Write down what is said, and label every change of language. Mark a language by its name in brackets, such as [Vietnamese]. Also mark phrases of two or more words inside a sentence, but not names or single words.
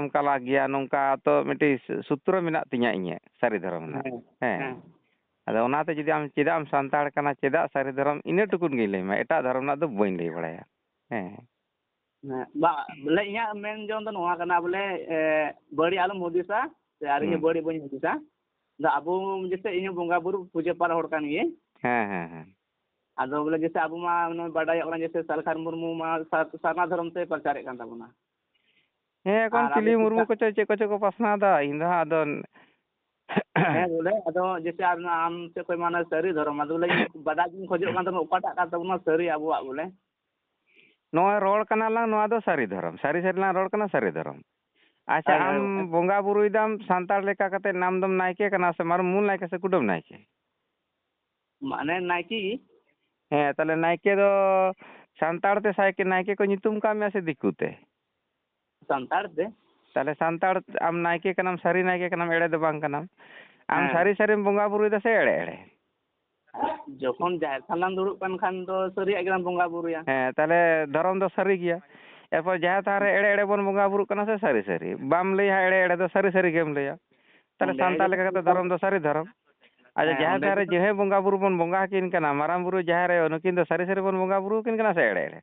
[Santali] ᱛᱮᱦᱚᱢ ᱠᱟᱞᱟ ᱜᱮᱭᱟ ᱱᱚᱝᱠᱟ ᱛᱚ ᱢᱤᱫᱴᱤᱡ ᱥᱩᱛᱨᱚ ᱢᱮᱱᱟᱜ ᱛᱤᱧᱟᱹ ᱤᱧᱟᱹᱜ ᱥᱟᱹᱨᱤ ᱫᱷᱚᱨᱚᱢ ᱨᱮᱱᱟᱜ ᱦᱮᱸ ᱟᱫᱚ ᱚᱱᱟᱛᱮ ᱡᱩᱫᱤ ᱟᱢ ᱪᱮᱫᱟᱜ ᱮᱢ ᱥᱟᱱᱛᱟᱲ ᱠᱟᱱᱟ ᱪᱮᱫᱟᱜ ᱥᱟᱹᱨᱤ ᱫᱷᱚᱨᱚᱢ ᱤᱱᱟᱹ ᱴᱩᱠᱩᱱ ᱜᱤᱧ ᱞᱟᱹᱭᱟᱢᱟ ᱮᱴᱟᱜ ᱫᱷᱚᱨᱚᱢ ᱨᱮᱱᱟᱜ ᱫᱚ ᱵᱟᱹᱧ ᱞᱟᱹᱭ ᱵᱟᱲᱟᱭᱟ ᱦᱮᱸ ᱦᱮᱸ ᱵᱚᱞᱮ ᱤᱧᱟᱹᱜ ᱢᱮᱱ ᱡᱚᱝ ᱫᱚ ᱱᱚᱣᱟ ᱠᱟᱱᱟ ᱵᱚᱞᱮ ᱵᱟᱹᱲᱤᱡ ᱟᱞᱚᱢ ᱦᱩᱫᱤᱥᱟ ᱥᱮ ᱟᱨ ᱤᱧ ᱦᱚᱸ ᱵᱟᱹᱲᱤᱡ ᱵᱟᱹᱧ ᱦᱩᱫᱤᱥᱟ abu jese ini bunga buru puja para hor kan ye ᱦᱮᱸ ado bole jese abu ma badai orang jese Salkar Murmu ma sarna dharam te parchare kan tabuna ᱮᱠᱷᱚᱱ ᱪᱤᱞᱤ ᱢᱩᱨᱢᱩ ᱠᱚᱪᱚ ᱪᱮᱫ ᱠᱚᱪᱚ ᱠᱚ ᱯᱟᱥᱱᱟᱣᱫᱟ ᱤᱧ ᱫᱚ ᱦᱟᱸᱜ ᱟᱫᱚ bole ado jese am se koy mana sari dharam ado bole badai jin khojok kan tabuna okata kan tabuna sari abuwak bole ᱱᱚᱜᱼᱚᱭ ᱨᱚᱲ ᱠᱟᱱᱟ ᱞᱟᱝ ᱱᱚᱣᱟ ᱫᱚ ᱥᱟᱹᱨᱤ ᱫᱷᱚᱨᱚᱢ ᱥᱟᱹᱨᱤ ᱥᱟᱹᱨᱤ ᱞᱟᱝ ᱨᱚᱲ ᱠᱟᱱᱟ ᱥᱟᱹᱨᱤ ᱫᱷᱚᱨᱚᱢ ᱟᱪᱪᱷᱟ ᱟᱢ ᱵᱚᱸᱜᱟ ᱵᱩᱨᱩᱭᱫᱟᱢ ᱥᱟᱱᱛᱟᱲ ᱞᱮᱠᱟ ᱠᱟᱛᱮ ᱱᱟᱢ ᱫᱚᱢ ᱱᱟᱭᱠᱮ ᱠᱟᱱᱟ ᱥᱮ ᱢᱩᱞ ᱱᱟᱭᱠᱮ ᱥᱮ ᱠᱩᱰᱟᱹᱢ ᱱᱟᱭᱠᱮ mane naiki ᱦᱮᱸ ᱛᱟᱦᱞᱮ ᱱᱟᱭᱠᱮ ᱫᱚ ᱥᱟᱱᱛᱟᱲ ᱛᱮ ᱱᱟᱭᱠᱮ ᱠᱚ ᱧᱩᱛᱩᱢ ᱠᱟᱜ ᱢᱮᱭᱟ ᱥᱮ ᱫᱤᱠᱩ ᱛᱮ santar te ᱛᱟᱦᱞᱮ ᱥᱟᱱᱛᱟᱲ ᱟᱢ ᱱᱟᱭᱠᱮ ᱠᱟᱱᱟᱢ ᱥᱟᱹᱨᱤ ᱱᱟᱭᱠᱮ ᱠᱟᱱᱟᱢ ᱮᱲᱮ ᱫᱚ ᱵᱟᱝ ᱠᱟᱱᱟᱢ ᱟᱢ ᱥᱟᱹᱨᱤ ᱥᱟᱹᱨᱤᱢ ᱵᱚᱸᱜᱟ ᱵᱩᱨᱩᱭᱫᱟ ᱥᱮ ᱮᱲᱮ ᱮᱲᱮ যখন জাহের থানাম দুড়ুব কান খান তো সরিয়া গেলাম বঙ্গা বুরুয়া ᱦᱮᱸ ᱛᱟᱦᱞᱮ ᱫᱷᱚᱨᱚᱢ ᱫᱚ ᱥᱟᱹᱨᱤ ᱜᱮᱭᱟ ᱮᱨᱯᱚᱨ ᱡᱟᱦᱮᱨ ᱛᱷᱟᱱ ᱨᱮ ᱮᱲᱮ ᱮᱲᱮ ᱵᱚᱱ ᱵᱚᱸᱜᱟ ᱵᱩᱨᱩᱜ ᱠᱟᱱᱟ ᱥᱮ ᱥᱟᱹᱨᱤ ᱥᱟᱹᱨᱤ ᱵᱟᱢ ᱞᱟᱹᱭᱟ ᱮᱲᱮ ᱮᱲᱮ ᱫᱚ ᱥᱟᱹᱨᱤ ᱥᱟᱹᱨᱤ ᱜᱮᱢ ᱞᱟᱹᱭᱟ ᱛᱟᱦᱞᱮ ᱥᱟᱱᱛᱟᱲ ᱞᱮᱠᱟ ᱠᱟᱛᱮ ᱫᱷᱚᱨᱚᱢ ᱫᱚ ᱥᱟᱹᱨᱤ ᱫᱷᱚᱨᱚᱢ ᱟᱪᱪᱷᱟ ᱡᱟᱦᱮᱨ ᱛᱷᱟᱱ ᱨᱮ ᱡᱟᱦᱟᱸᱭ ᱵᱚᱸᱜᱟ ᱵᱩᱨᱩ ᱵᱚᱱ ᱵᱚᱸᱜᱟ ᱟᱹᱠᱤᱱ ᱠᱟᱱᱟ ᱢᱟᱨᱟᱝ ᱵᱩᱨᱩ ᱡᱟᱦᱮᱨ ᱟᱭᱳ ᱱᱩᱠᱤᱱ ᱫᱚ ᱥᱟᱹᱨᱤ ᱥᱟᱹᱨᱤ ᱵᱚᱱ ᱵᱚᱸᱜᱟ ᱵᱩᱨᱩ ᱟᱹᱠᱤᱱ ᱠᱟᱱᱟ ᱥᱮ ᱮᱲᱮ ᱮᱲᱮ